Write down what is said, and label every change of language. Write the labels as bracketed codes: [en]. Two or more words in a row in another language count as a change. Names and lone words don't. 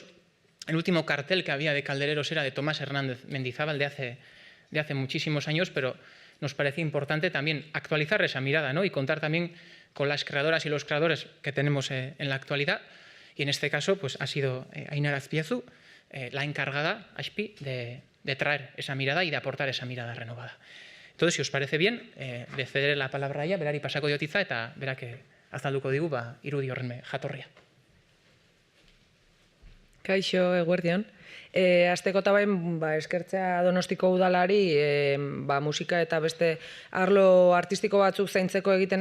[es] El último cartel que había de caldereros era de Tomás Hernández Mendizábal de hace muchísimos años, pero nos parecía importante también actualizar esa mirada, y contar también con las creadoras y los creadores que tenemos en la actualidad. Y en este caso ha sido Ainara Azpiazu la encargada, Aspi, de traer esa mirada y de aportar esa mirada renovada. Entonces, si os parece bien, le cederé la palabra a ella, [eu] berari pasako diotiza eta berak azalduko digu irudi horren jatorria. Kaixo, eguerdion. Hasteko eta bain, eskertzea Donostiko udalari, musika eta beste arlo artistiko batzuk zaintzeko egiten